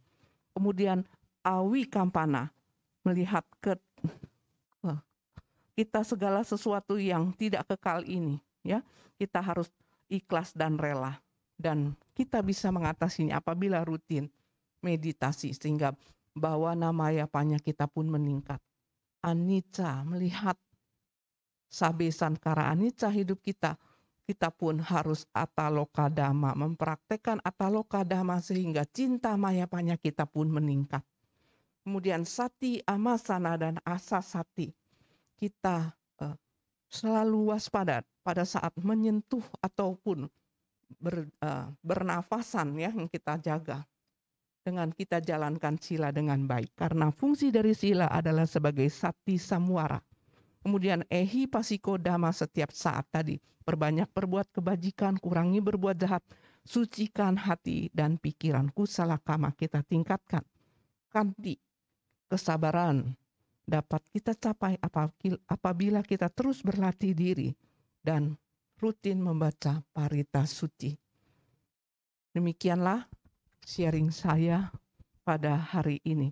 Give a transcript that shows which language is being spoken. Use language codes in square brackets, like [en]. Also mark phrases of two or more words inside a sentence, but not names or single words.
[id] Kemudian awikampana, melihat kita segala sesuatu yang tidak kekal ini, ya kita harus ikhlas dan rela, dan kita bisa mengatasinya apabila rutin meditasi sehingga [pi] bhavana mayapanya [id] kita pun meningkat. Anicca, melihat [pi] sabe sankara anicca [id] hidup kita pun harus [pi] ataloka dhamma, [id] mempraktekkan [pi] ataloka dhamma [id] sehingga [pi] cinta mayapanya [id] kita pun meningkat. Kemudian [pi] sati, amasana, [id] dan asasati, kita selalu waspada pada saat menyentuh ataupun bernafasan ya, yang kita jaga dengan kita jalankan sila dengan baik, karena fungsi dari sila adalah sebagai [pi] sati samwara. Kemudian ehi pasiko dhamma, [id] setiap saat tadi perbanyak berbuat kebajikan, kurangi berbuat jahat, sucikan hati dan pikiran, [pi] kusala kama [id] kita tingkatkan. Kanti, kesabaran dapat kita capai apabila kita terus berlatih diri dan rutin membaca parita suci. Demikianlah sharing saya pada hari ini.